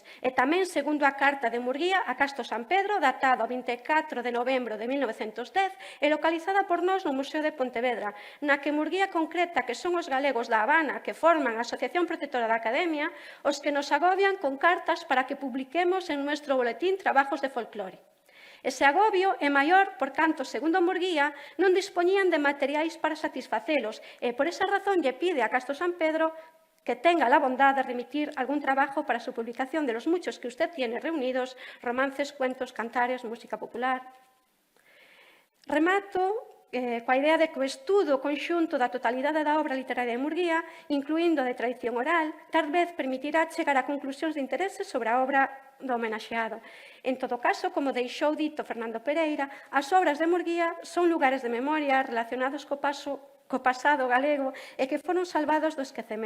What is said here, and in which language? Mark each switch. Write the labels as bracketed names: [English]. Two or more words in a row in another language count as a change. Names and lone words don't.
[Galician] E tamén, segundo a carta de Murguía a Casto San Pedro, datada o 24 de novembro de 1910 e localizada por nós no Museo de Pontevedra, na que Murguía concreta que son os galegos da Habana que forman a Asociación Protectora da Academia os que [Spanish] nos agobian con cartas para que publiquemos en nuestro boletín trabajos de folclore. [Galician] Ese agobio é maior por canto, segundo Murguía, non dispoñían de materiais para satisfacelos e por esa razón lle pide a Casto San Pedro que [Spanish] tenga la bondad de remitir algún trabajo para su publicación de los muchos que usted tiene reunidos, romances, cuentos, cantares, música popular. [Galician] Remato coa idea de que o estudo conxunto da totalidade da obra literaria de Murguía, incluindo de tradición oral, tal vez permitirá chegar a conclusións de interese sobre a obra do homenaxeado. En todo caso, como deixou dito Fernando Pereira, as obras de Murguía son lugares de memoria relacionados co pasado galego e que foron salvados do esquecemento.